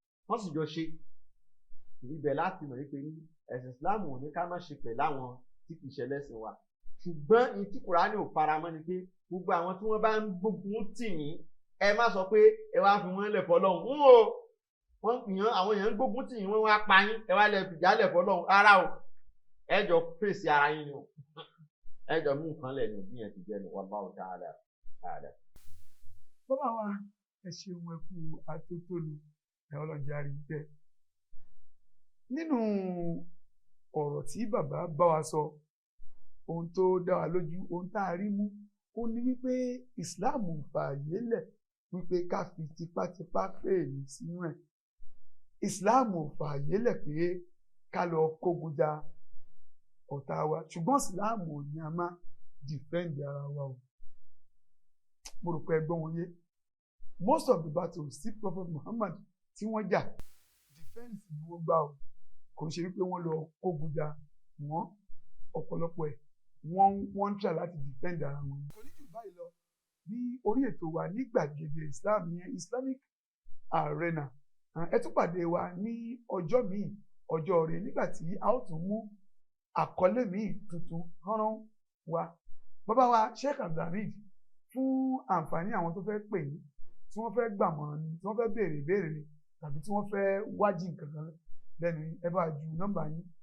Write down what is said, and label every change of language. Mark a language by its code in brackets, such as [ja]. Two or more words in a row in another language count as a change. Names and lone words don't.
[yo] wọ́n sì jọ ṣe ibẹ̀ láti mọ̀ wípé ní ẹ̀sìn Islam ò ní ká má ṣe pẹ̀lú àwọn tí kì í ṣe lẹ́sìn wa ṣùgbọ́n ní tí Kùránì ò faramọ́ ni pé gbogbo àwọn tí wọ́n bá ń gbógun tì yín ẹ má sọ pé ẹ wá fi wọ́n lẹ̀ fọlọ́hún wọ́n yàn àwọn èèyàn ń gbógun tì yín wọ́n wá pa yín ẹ wá lẹ̀ fìjà lẹ̀ fọlọ́hún rárá o ẹ jọ fèsì ara yín ni o ẹ jọ mú nǹkan lẹ̀ ní òbí yẹn ti jẹ́ ni [ar] والله تعالى أعلم. [yo] bàbá wa ẹ ṣeun ẹ kú atótónu ẹ ọlọ́jà rí bẹ́ẹ̀. nínú ọ̀rọ̀ tí bàbá bá wa sọ ohun tó dá wa lójú ohun tá a rí mú ó ní wípé ìsìláàmù fààyè lẹ̀ wípé ká fi tipátipá fèèlì sínú ẹ̀ ìsìláàmù fààyè lẹ̀ pé ká lọ kógun ja ọ̀tá wa ṣùgbọ́n ìsìláàmù ò ní a máa dìfẹ́ǹdì ara wa o mo rò pé ẹgbọ́n wọn yé [en] most of the battles [yo] tí Prophet Muhammad tí wọ́n jà defense ni wọ́n gbà o kò ṣe wípé wọ́n lọ kógun ja wọ́n ọ̀pọ̀lọpọ̀ ẹ̀ wọ́n ń try láti defend ara wọn. kò ní jù báyìí lọ ní orí ètò wa ní gbàgede Islam yẹn Islamic Arena ẹ tún pàdé wa ní ọjọ́ míì ọjọ́ rẹ̀ nígbà tí a ó tún mú àkọlé míì tuntun rán wa bàbá wa Sheikh Abdulhamid fún àǹfààní àwọn tó fẹ́ pè yín tí wọ́n fẹ́ gbàmọ̀ràn ni tí wọ́n fẹ́ béèrè ìbéèrè ni tàbí tí wọ́n fẹ́ wájì nǹkan kan lẹ́nu ẹ bá ju nọ́mbà yín.